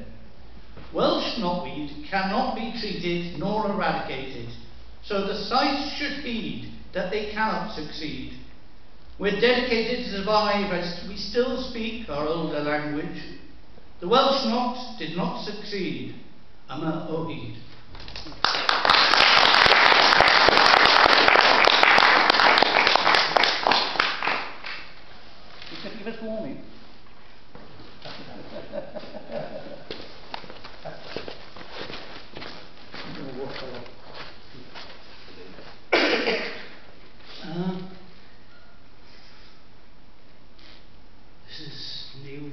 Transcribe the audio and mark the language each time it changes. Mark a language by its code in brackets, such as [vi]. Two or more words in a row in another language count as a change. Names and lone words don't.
[en] Welsh knotweed cannot be treated nor eradicated, so the sites should heed that they cannot succeed. We're dedicated to survive as we still speak our older language. The Welsh knot did not succeed. [cy] Yma o hyd. [en] You can give us warning. This is new.